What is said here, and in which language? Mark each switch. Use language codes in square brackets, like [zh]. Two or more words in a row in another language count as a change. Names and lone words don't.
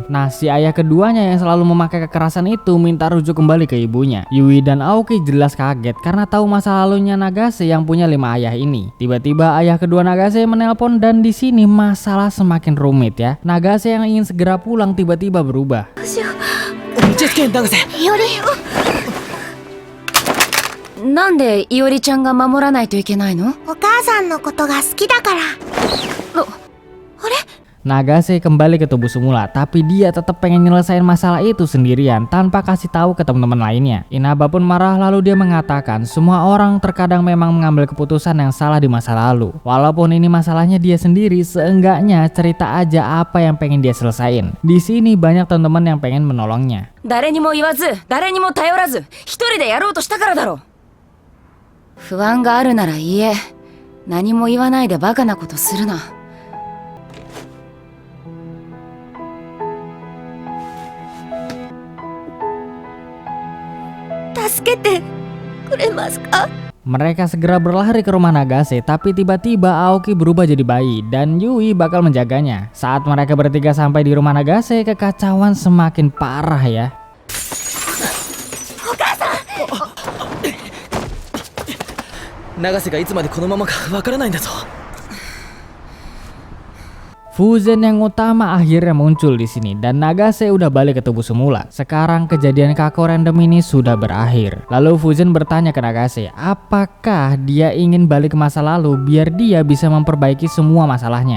[id] Nah, si ayah keduanya yang selalu memakai kekerasan itu minta rujuk kembali ke ibunya. Yui dan Aoki jelas kaget karena tahu masa lalunya Nagase yang punya 5 ayah ini. Tiba-tiba ayah kedua Nagase menelpon dan di sini masalah semakin rumit ya. Nagase yang ingin segera pulang tiba-tiba berubah. [ja] いおりなんでいおりちゃんが守らないといけないの？お母さんのことが好きだから。あれ？ [id] Nagase kembali ke tubuh semula, tapi dia tetap pengen nyelesain masalah itu sendirian tanpa kasih tahu ke teman-teman lainnya. Inaba pun marah lalu dia mengatakan semua orang terkadang memang mengambil keputusan yang salah di masa lalu. Walaupun ini masalahnya dia sendiri, seenggaknya cerita aja apa yang pengen dia selesain. Di sini banyak teman-teman yang pengen menolongnya. [ja] 誰にも言わず、誰にも頼らず、一人でやろうとしたからだろう。不安があるなら言え。何も言わないでバカなことするな。助けてくれますか? [id] Mereka segera berlari ke rumah Nagase, tapi tiba-tiba Aoki berubah jadi bayi dan Yui bakal menjaganya. Saat mereka bertiga sampai di rumah Nagase, kekacauan semakin parah ya. [ja] 長瀬がいつまでこのままかわからないんだぞ. [id] Fuzen yang utama akhirnya muncul di sini dan Nagase udah balik ke tubuh semula. Sekarang kejadian Kako random ini sudah berakhir. Lalu Fuzen bertanya ke Nagase, apakah dia ingin balik ke masa lalu biar dia bisa memperbaiki semua masalahnya.